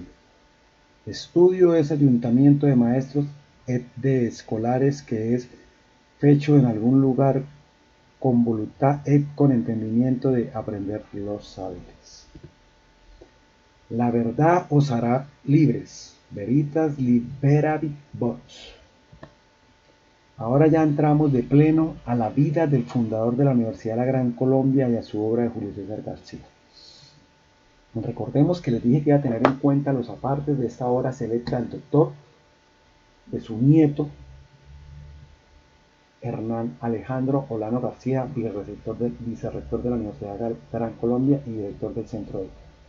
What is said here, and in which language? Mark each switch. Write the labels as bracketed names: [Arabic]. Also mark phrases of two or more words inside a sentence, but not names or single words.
[Spanish] Estudio es ayuntamiento de maestros et de escolares, que es fecho en algún lugar con voluntad et con entendimiento de aprender los saberes. La verdad os hará libres, [Latin] veritas liberabit vos. [Spanish] Ahora ya entramos de pleno a la vida del fundador de la Universidad de la Gran Colombia y a su obra de Julio César García. Recordemos que les dije que iba a tener en cuenta los apartes de esta obra selecta del doctor, de su nieto, Hernán Alejandro Olano García, vicerrector de la Universidad de la Gran Colombia y director del Centro de.